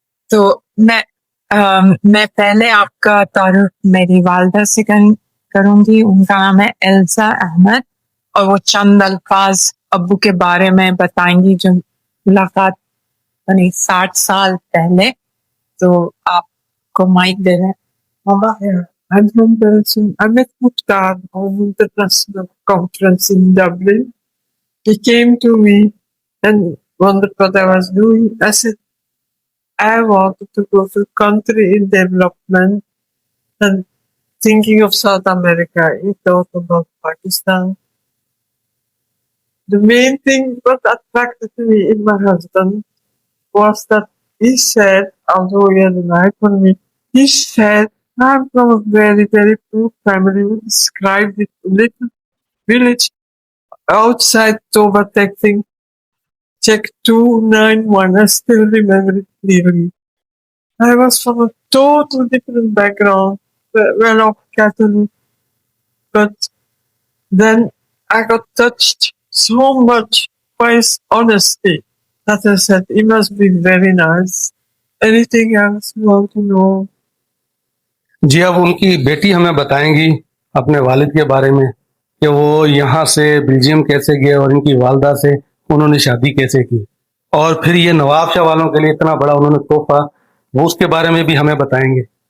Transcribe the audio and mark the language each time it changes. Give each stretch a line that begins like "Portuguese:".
Urdu: تو میں پہلے آپ کا تعارف میری والدہ سے کروں گی۔ ان کا نام ہے ایلزا احمد، اور وہ چند الفاظ ابو کے بارے میں بتائیں گی جو ملاقات 60 سال پہلے۔ تو آپ کو مائک دے رہے ہیں ماما۔
English: I met Mukhtar on an international conference in Dublin. He came to me and wondered what I was doing. I said, I wanted to go to a country in development and thinking of South America. He thought about Pakistan. The main thing what attracted me in my husband was that he said, although he had an eye for me, he said, I'm from a very, very poor family. He described it, a little village outside Toba-Tekting. Check 291, I still remember it clearly. I was from a total different background, well-off Catholic, but then I got touched so much by his honesty that I said, he must be very nice. Anything else you want to know?
Urdu: جی اب ان کی بیٹی ہمیں بتائیں گی اپنے والد کے بارے میں کہ وہ یہاں سے بیلجیم کیسے گئے اور ان کی والدہ سے انہوں نے شادی کیسے کی، اور پھر یہ نواب شاہ والوں کے لیے اتنا بڑا انہوں نے تحفہ، وہ اس کے بارے میں بھی ہمیں بتائیں گے۔